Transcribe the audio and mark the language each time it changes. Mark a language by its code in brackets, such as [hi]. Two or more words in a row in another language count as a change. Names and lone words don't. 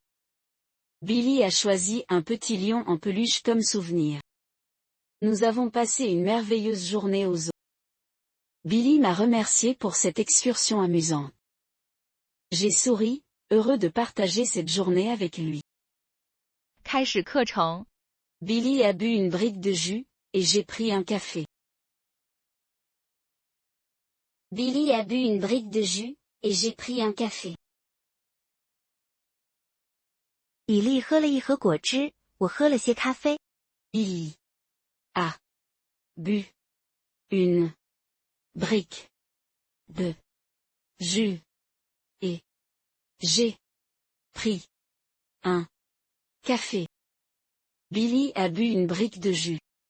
[fr] Billy a choisi un petit lion en peluche comme souvenir. Nous avons passé une merveilleuse journée au zoo. Billy m'a remercié pour cette excursion amusante. J'ai souri, heureux de partager cette journée avec lui. [zh] 开始课程。 [fr] Billy a bu une brique de jus, et j'ai pris un café. Billy a bu une brique de jus, et j'ai pris un café. [zh] 比利喝了一盒果汁，我喝了些咖啡。 [fr] Billy a bu une brique de jus, et j'ai pris un café. Billy a bu une brique de jus.